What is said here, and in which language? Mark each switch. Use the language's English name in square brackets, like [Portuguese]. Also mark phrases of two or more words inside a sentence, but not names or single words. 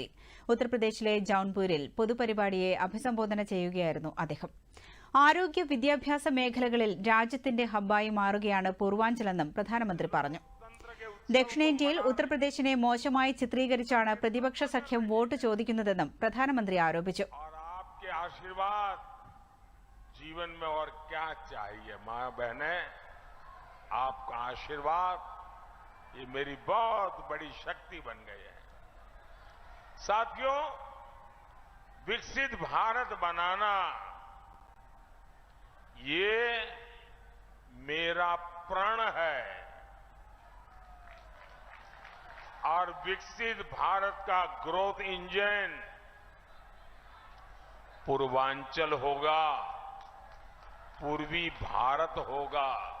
[Malayalam] ഉത്തർപ്രദേശിലെ ജൌൻപൂരിൽ പൊതുപരിപാടിയെ അഭിസംബോധന ചെയ്യുകയായിരുന്നു അദ്ദേഹം. ആരോഗ്യ വിദ്യാഭ്യാസ മേഖലകളിൽ രാജ്യത്തിന്റെ ഹബ്ബായി മാറുകയാണ് പൂർവാഞ്ചലെന്നും പ്രധാനമന്ത്രി പറഞ്ഞു. ദക്ഷിണേന്ത്യയിൽ ഉത്തർപ്രദേശിനെ മോശമായി ചിത്രീകരിച്ചാണ് പ്രതിപക്ഷ സഖ്യം വോട്ട് ചോദിക്കുന്നതെന്നും പ്രധാനമന്ത്രി ആരോപിച്ചു. [Hindi] जीवन में और क्या चाहिए मां बहने, आपका आशीर्वाद ये मेरी बहुत बड़ी शक्ति बन गई है। साथियों, विकसित भारत बनाना ये मेरा प्रण है और विकसित भारत का [English] growth engine [Hindi] पूर्वांचल होगा, पूर्वी भारत होगा।